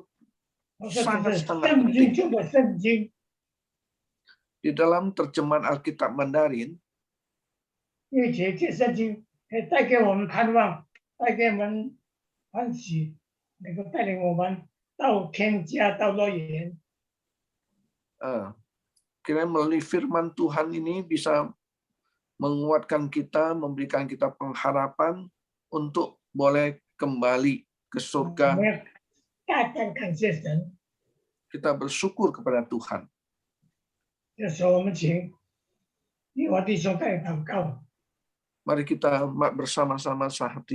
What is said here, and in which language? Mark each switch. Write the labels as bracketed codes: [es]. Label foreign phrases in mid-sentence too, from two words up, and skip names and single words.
[zh] 我说这是 [id] sangat-sangat [zh] 圣经 [id] penting. [zh] 中的圣经， [id] Di dalam terjemahan Alkitab Mandarin, [zh] 因为这圣经可以带给我们盼望，带给我们欢喜，能够带领我们到天家、到乐园。 [id] Kiranya melalui firman Tuhan ini bisa menguatkan kita, memberikan kita pengharapan untuk boleh kembali ke [zh] 我 [id] surga. [zh] 们要大胆感谢神。 [id] Kita bersyukur kepada Tuhan. [zh] 这时候我们请义华弟兄带祷告。 [id] Mari kita bersama-sama sehati